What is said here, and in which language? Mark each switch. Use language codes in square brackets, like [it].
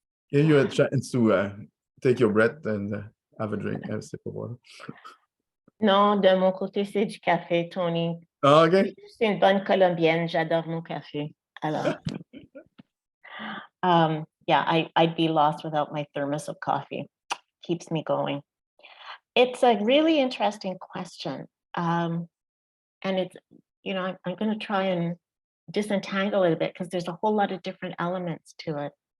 [en] Give you a chance to take your breath and have a drink, have a sip of water. [fr] Non, de mon côté, c'est du café, Tony. [en] Oh, OK. [fr] Je suis une bonne Colombienne, j'adore mon café. [en] Alors, yeah, I'd be lost without my thermos of coffee. Keeps me going. It's a really interesting question. And it's, you know, I'm going to try and disentangle it a bit because there's a whole lot of different elements to it.